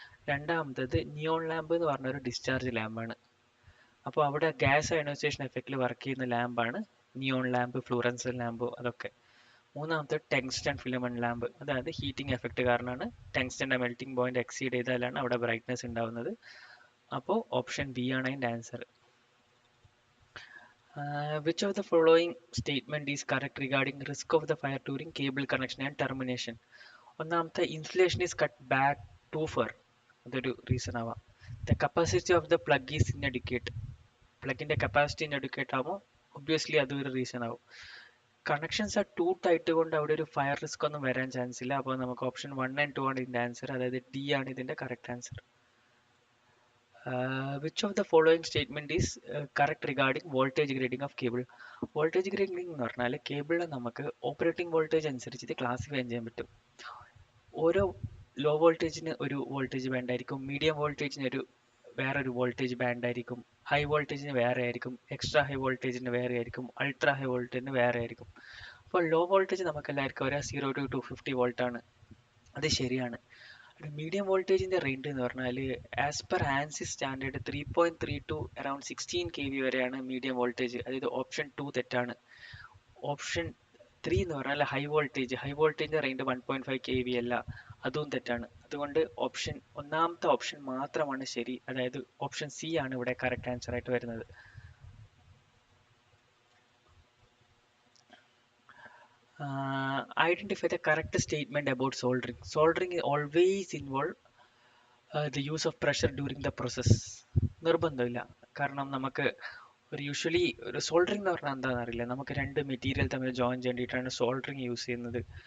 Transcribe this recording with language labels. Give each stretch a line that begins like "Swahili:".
Malayalam: രണ്ടാമത്തത് neon lamp എന്ന് പറഞ്ഞൊരു ഡിസ്ചാർജ് ലാമ്പാണ്. അപ്പോൾ അവിടെ ഗ്യാസ് അയണൈസേഷൻ എഫക്റ്റിൽ വർക്ക് ചെയ്യുന്ന ലാമ്പാണ് നിയോൺ ലാമ്പ്, ഫ്ലൂറൻസൻ ലാമ്പ്, അതൊക്കെ. മൂന്നാമത്തെ ടങ്സ്റ്റൺ ഫിലമെന്റ് ലാമ്പ്, അതായത് ഹീറ്റിംഗ് എഫക്റ്റ് കാരണമാണ് ടങ്സ്റ്റൻ്റെ മെൽറ്റിംഗ് പോയിന്റ് എക്സീഡ് ചെയ്താലാണ് അവിടെ ബ്രൈറ്റ്നസ് ഉണ്ടാവുന്നത്. അപ്പോൾ ഓപ്ഷൻ ബി ആണ് അതിൻ്റെ answer.
English: Which of the following statement is correct regarding risk of the fire during cable connection and termination?
Malayalam: ഒന്നാമത്തെ
English: insulation is cut back too far,
Malayalam: അതൊരു reason ആവാം.
English: the capacity of the plug is inadequate,
Malayalam: പ്ലഗിൻ്റെ capacity ഇൻഎഡ്യൂക്കേറ്റ് ആവുമ്പോൾ obviously അതൊരു reason ആവും. Connections ആ to tight കൊണ്ട് അവിടെ ഒരു ഫയർ റിസ്ക് ഒന്നും വരാൻ ചാൻസ് ഇല്ല. അപ്പോൾ നമുക്ക് ഓപ്ഷൻ 1 and 2 ആണ് ഇതിൻ്റെ ആൻസർ, അതായത് ഡി ആണ് ഇതിൻ്റെ correct answer.
English: Which of the following statement is correct regarding voltage grading of cable?
Malayalam: Voltage grading എന്ന് പറഞ്ഞാൽ കേബിളിൽ നമുക്ക് ഓപ്പറേറ്റിംഗ് വോൾട്ടേജ് അനുസരിച്ച് ഇത് ക്ലാസിഫൈ ചെയ്യാൻ പറ്റും. ഓരോ ലോ വോൾട്ടേജിന് ഒരു വോൾട്ടേജ് ബാൻഡ് ആയിരിക്കും, മീഡിയം വോൾട്ടേജിന് വേറൊരു വോൾട്ടേജ് ബാൻഡ് ആയിരിക്കും, ഹൈ വോൾട്ടേജിന് വേറെ ആയിരിക്കും, എക്സ്ട്രാ ഹൈ വോൾട്ടേജിന് വേറെ ആയിരിക്കും, അൾട്രാ ഹൈ വോൾട്ടേജിന് വേറെ ആയിരിക്കും. അപ്പോൾ ലോ വോൾട്ടേജ് നമുക്ക് എല്ലാവർക്കും ഒരു 0 to 250 വോൾട്ടാണ്, അത് ശരിയാണ്. മീഡിയം വോൾട്ടേജിൻ്റെ റേഞ്ച് എന്ന് പറഞ്ഞാൽ
English: as per ANSI standard
Malayalam: 3.3 to around 16 kV വരെയാണ് മീഡിയം വോൾട്ടേജ്. അതായത് ഓപ്ഷൻ 2 തെറ്റാണ്. ഓപ്ഷൻ 3 എന്ന് പറഞ്ഞാൽ ഹൈ വോൾട്ടേജിൻ്റെ റേഞ്ച് 1.5 kV അല്ല, അതും തെറ്റാണ്. അതുകൊണ്ട് ഒന്നാമത്തെ ഓപ്ഷൻ മാത്രമാണ് ശരി, അതായത് ഓപ്ഷൻ സി ആണ് ഇവിടെ കറക്റ്റ് ആൻസർ ആയിട്ട് വരുന്നത്.
English: Identify the correct statement about soldering. Soldering always involve the use of pressure during the process.
Malayalam: നിർബന്ധമില്ല. കാരണം നമുക്ക് യൂഷ്വലി ഒരു സോൾഡറിംഗ് എന്ന് പറഞ്ഞാൽ എന്താണെന്ന് അറിയില്ല, നമുക്ക് രണ്ട് മെറ്റീരിയൽ തമ്മിൽ ജോയിൻ ചെയ്യേണ്ടിയിട്ടാണ് സോൾഡറിങ് യൂസ് ചെയ്യുന്നത്.